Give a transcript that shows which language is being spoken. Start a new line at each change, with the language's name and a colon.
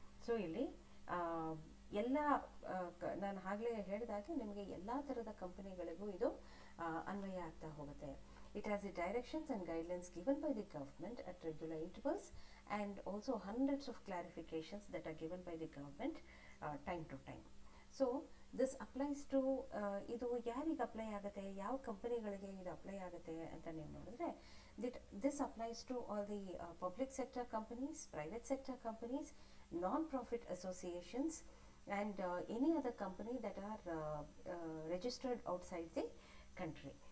Kannada: So ಇಲ್ಲಿ ಎಲ್ಲ, ನಾನು ಆಗಲೇ ಹೇಳಿದಾಗೆ ನಿಮಗೆ ಎಲ್ಲ ಥರದ ಕಂಪನಿಗಳಿಗೂ ಇದು ಅನ್ವಯ ಆಗ್ತಾ ಹೋಗುತ್ತೆ.
English: It has the directions and guidelines given by the government at regular intervals, and also hundreds of clarifications that are given by the government time to time. So this applies to, ಇದು ಯಾರಿಗೆ apply ಆಗುತ್ತೆ, ಯಾವ ಕಂಪನಿಗಳಿಗೆ ಇದು apply ಆಗುತ್ತೆ ಅಂತ ನೀವು ನೋಡಿದ್ರೆ, this applies to all the public sector companies, private sector companies, non profit associations, and any other company that are registered outside the country.